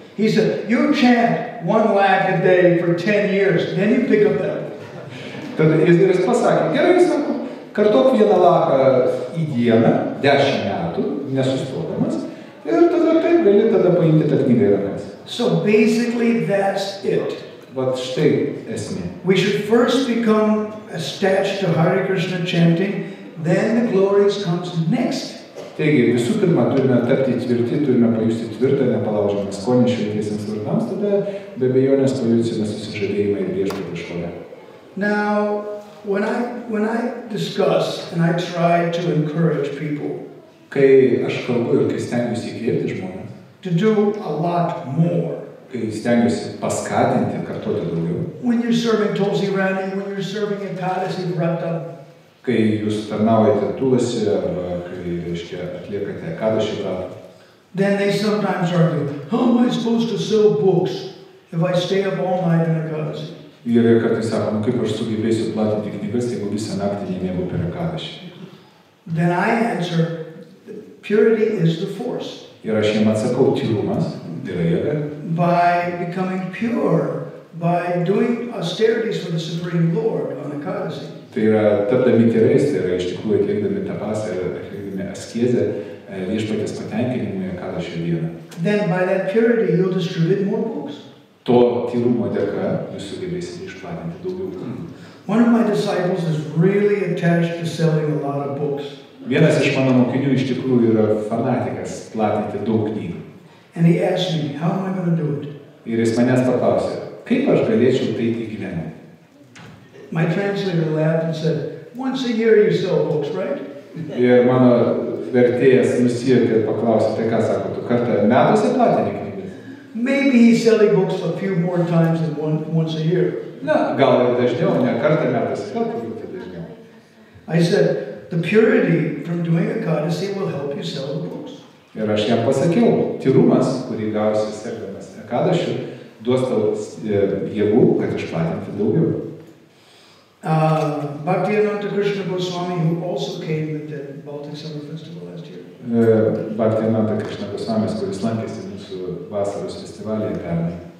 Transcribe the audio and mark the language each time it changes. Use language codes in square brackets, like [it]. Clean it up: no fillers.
[en] He said, you chant 1 lakh a day for 10 years, then you pick up that. [lt] Tada jis pasakė, gerai, sako, kartok 1 laką į dieną, 10 metų, nesustodamas, ir tada taip gali tada paimti tą knygą į rankas. [en] So basically that's it. [lt] Vat štai esmė. [en] We should first become attached to Hare Krishna chanting, then the glories comes next. [lt] Taigi, visų pirma, turime tapti tvirti, turime pajusti tvirtą, nepalaužiamą skonį šventiesiems vardams, tada be abejonės pajusime susižadėjimą ir viešpatį šlovę. [en] Now, when I discuss and I try to encourage people, [lt] kai aš kalbu ir kai stengiuosi įkvėpti žmones, [en] to do a lot more. [lt] Kai stengiuosi paskatinti, kartoti daugiau. [en] When you're serving Tulsi Rani, when you're serving Ekadasi Vrata, [lt] kai jūs tarnaujate Tulasi arba kai, reiškia, atliekate Ekadaši vratą. [en] Then they sometimes argue, how am I supposed to sell books if I stay up all night in Ekadashi? [lt] Ir kartais sako, kaip aš sugebėsiu platinti knygas, jeigu visą naktį nemiegu per Ekadašį. [en] Then I answer, purity is the force. [lt] Ir aš jiem atsakau, tyrumas yra jėga. [en] By becoming pure, by doing austerities for the Supreme Lord on Ekadashi. [lt] Tai yra tapdami tyrais, tai yra iš tikrųjų atlikdami tapasą ir atlikdami askezę viešpaties patenkinimui Ekadašio dieną. [en] Then by that purity you'll distribute more books. [lt] To tyrumo dėka jūs sugebėsite išplatinti daugiau knygų. [en] One of my disciples is really attached to selling a lot of books. [lt] Vienas iš mano mokinių iš tikrųjų yra fanatikas platinti daug knygų. [en] And he asked me, how am I going to do it? [lt] Ir jis manęs paklausė, kaip aš galėčiau tai įgyvendinti. [en] My translator laughed and said, once a year you sell books, right? [lt] Ir mano vertėjas nusijuokė ir paklausė, tai ką sako, tu kartą metuose platini knygas? [en] Maybe he's selling books a few more times than once a year. [lt] Na, gal ir dažniau, ne kartą metuose, gal turbūt dažniau. [en] I said, the purity from doing Ekadashi will help you sell the books. [lt] Ir aš jam pasakiau, tyrumas, kurį gausi sekdamas Ekadašiu, duos tau jėgų, kad išplatinti daugiau. [en] Bhaktivedanta Krishna Goswami, who also came at the Baltic Summer Festival last year. [lt] Bhaktivedanta Krishna Goswami, kuris lankėsi mūsų vasaros festivalyje pernai.